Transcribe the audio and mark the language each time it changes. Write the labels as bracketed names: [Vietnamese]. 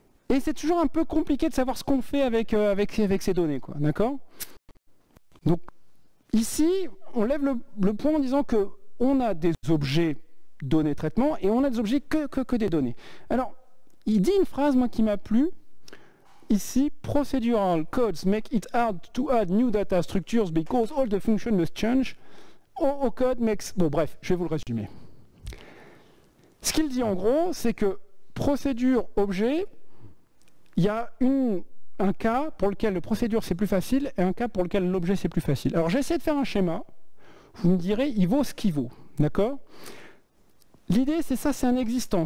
[French] Et c'est toujours un peu compliqué de savoir ce qu'on fait avec ces données, quoi, d'accord? Donc ici, on lève le point en disant qu'on a des objets données traitement et on a des objets que des données. Alors, il dit une phrase, moi, qui m'a plu. Ici, [English] procedural codes make it hard to add new data structures because all the functions must change. All code makes... [French] Bon, bref, je vais vous le résumer. Ce qu'il dit en gros, c'est que procédure objet, il y a un cas pour lequel le procédure c'est plus facile et un cas pour lequel l'objet c'est plus facile. Alors j'essaie de faire un schéma. Vous me direz, il vaut ce qu'il vaut. D'accord? L'idée, c'est ça, c'est un existant.